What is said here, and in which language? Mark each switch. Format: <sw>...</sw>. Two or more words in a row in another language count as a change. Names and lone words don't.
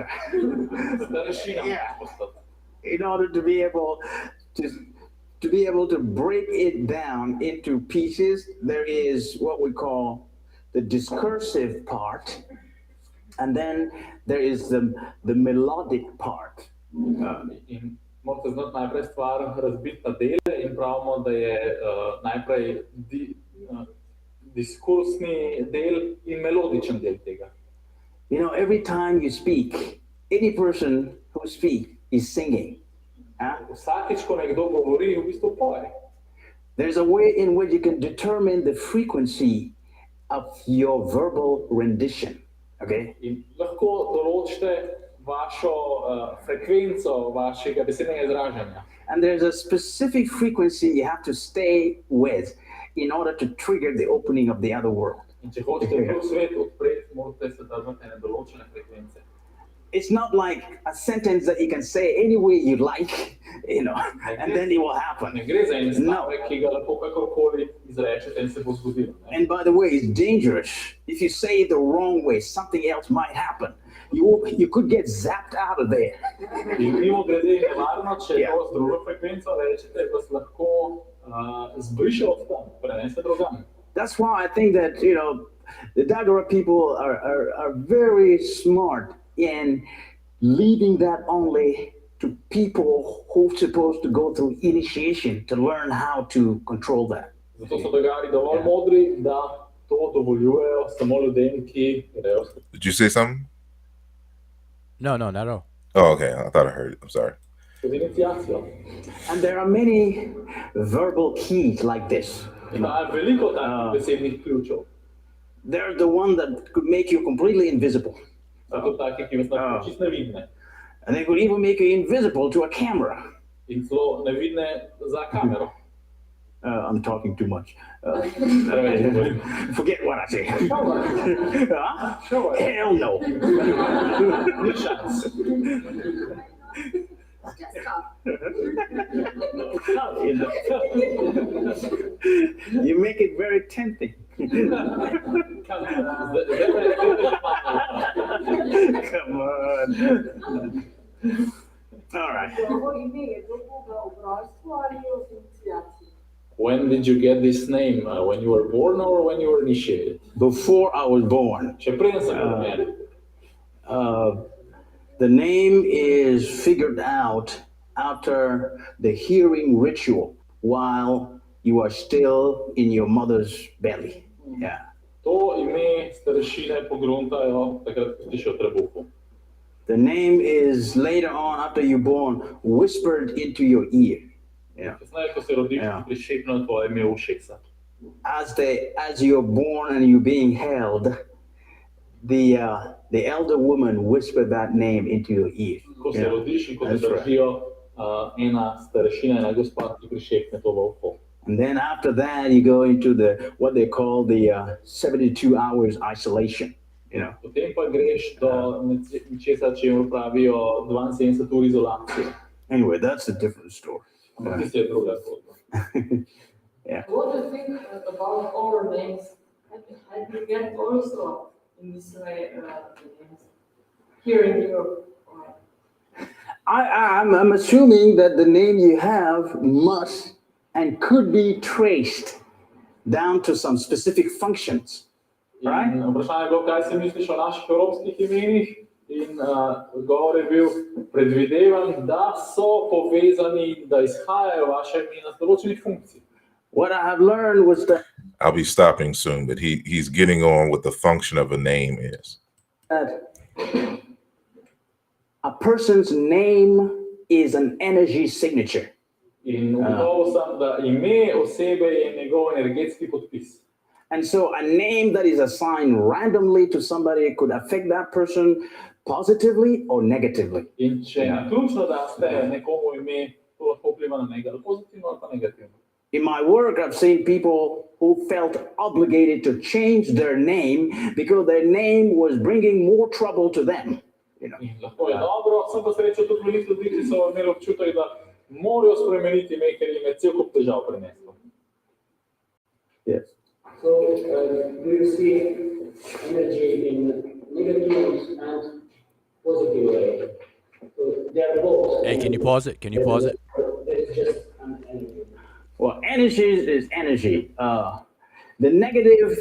<en>Yeah. In order to be able to break it down into pieces, there is what we call the discursive part, and then there is the melodic part.</en> <sl>Morate znati najprej stvar razbiti na dele in pravimo, da je najprej diskursni del in melodičen del tega.</sl> <en>Every time you speak, any person who speaks is singing.</en> <sl>Vsakič, ko nekdo govori, v bistvu poje.</sl> <en>There's a way in which you can determine the frequency of your verbal rendition. Okay?</en> <sl>In lahko določite vašo frekvenco vašega besednega izražanja.</sl> <en>And there's a specific frequency you have to stay with in order to trigger the opening of the other world.</en> <sl>In če hočete drug svet odpreti, morate se držati ene določene frekvence.</sl> <en>it's not like a sentence that you can say any way you like, and then it will happen.</en> <sl>Ne gre za en</sl> <en>No.</en> <sl>stavek, ki ga lahko kakorkoli izrečete in se bo zgodilo. Ne?</sl> <en>And by the way, it's dangerous. If you say it the wrong way, something else might happen. You could get zapped out of there.</en> <sl>In mimogrede je nevarno, če Ja. to z drugo frekvenco rečete, vas lahko zbriše od tam, prenese drugam.</sl> <en>That's why I think that the Dagara people are very smart in leaving that only to people who are supposed to go through initiation to learn how to control that.</en> <sl>Zato so Dagari dovolj modri, da to dovoljujejo samo ljudem, ki grejo.</sl> <en>Did you say something? No, not at all. Oh, okay. I thought I heard it. I'm sorry.</en> <sl>Z iniciacijo.</sl> <en>And there are many verbal keys like this.</en> <sl>Ima veliko takih besednih ključev.</sl> <en>They're the one that could make you completely invisible.</en> <sl>So to taki, ki vas lahko čisto nevidne.</sl> <en>And they could even make you invisible to a camera.</en> <sl>In celo nevidne za kamero.</sl> <en>I'm talking too much.</en> <sl>Preveč govorim.</sl> <en>Forget what I say. Huh? Sure. Hell no.</en> <sl>Ni šans.</sl> <en>You make it very tempting. Come on. All right. When did you get this name? When you were born or when you were initiated? Before I was born,</en> <sl>Še preden sem bil rojen.</sl> <en>the name is figured out after the hearing ritual while you are still in your mother's belly. Yeah.</en> <sl>To ime starešine pogruntajo takrat, ko si še v trebuhu.</sl> <en>The name is later on after you're born whispered into your ear. Yeah.</en> <sl>Kasneje, ko se rodiš, Ja. ti prišepnejo tvoje ime v ušesa.</sl> <en>As you're born and you're being held, the elder woman whispered that name into your ear.</en> <sl>Ko se</sl> <en>Yeah.</en> <sl>rodiš in ko te</sl> <en>That's right.</en> <sl>držijo, ena starešina, ena gospa ti prišepne to v uho.</sl> <en>And then after that, you go into what they call the 72 hours isolation.</en> <sl>Potem pa greš do nečesa, čemu pravijo 72 ur izolacije.</sl> <en>Anyway, that's a different story.</en> <sl>Ampak tisto je druga zgodba.</sl> <en>What do you think about our names? Have you get also in this way the names here in Europe? I'm assuming that the name you have must and could be traced down to some specific functions. Right?</en> <sl>In vprašanje je bilo, kaj si misliš o naših evropskih imenih, in odgovor je bil, predvidevam, da so povezani, da izhajajo vaše imena z določenih funkcij.</sl> <en>What I have learned was that I'll be stopping soon, but he's getting on what the function of a name is. a person's name is an energy signature.</en> <sl>In ugotovil sem, da ime osebe je njegov energetski podpis.</sl> <en>And so a name that is assigned randomly to somebody could affect that person positively or negatively.</en> <sl>In če naključno daste nekomu ime, to lahko vpliva na njega ali pozitivno ali pa negativno.</sl> <en>In my work, I've seen people who felt obligated to change their name because their name was bringing more trouble to them.</en> <sl>In lahko je dobro, sem pa srečal tudi veliko ljudi, ki so imeli občutek, da morajo spremeniti ime, ker jim je cel kup težav prineslo.</sl> <en>Yes. So, do you see energy in negative and positive way? So they are both. Hey, can you pause it? Can you pause it? It's just an energy. Well, energy is energy. The negative.</en>